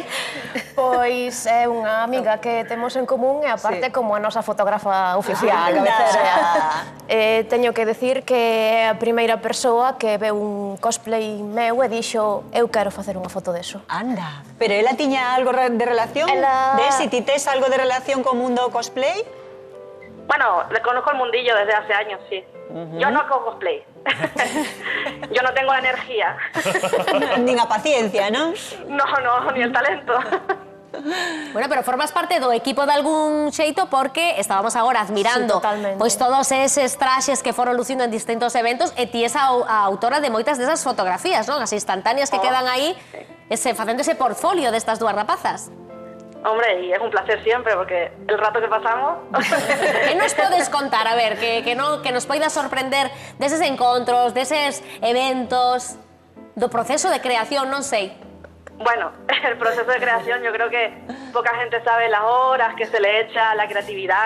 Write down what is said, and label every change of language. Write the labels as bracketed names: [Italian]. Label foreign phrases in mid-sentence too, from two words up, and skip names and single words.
[Galician] Pois é unha amiga que temos en común e aparte como a nosa fotógrafa oficial. Teño que decir que é a primeira persoa que veu un cosplay meu e dixo eu quero facer unha foto deso. Anda, pero ela tiña algo de relación? Ela- Si ti tes algo de relación co mundo cosplay? [Spanish] Bueno, le conozco el mundillo desde hace años, sí. Yo no hago cosplay. Yo no tengo la energía. [Galician] Nin a paciencia, non? [Spanish] No, ni el talento. [Galician] Bueno, pero formas parte do equipo de algún xeito porque estábamos agora admirando [Spanish] Sí, totalmente. [Galician] pois todos eses traxes que foron lucindo en distintos eventos e ti esa a autora de moitas desas fotografías, non? As instantáneas que quedan aí facendo ese portfolio destas dúas rapazas. [Spanish] Hombre, y es un placer siempre porque el rato que pasamos... [Galician] Que nos podes contar, a ver, que nos poidas sorprender deses encontros, deses eventos, do proceso de creación, non sei. [Spanish] Bueno, el proceso de creación yo creo que poca gente sabe las horas que se le echa, la creatividad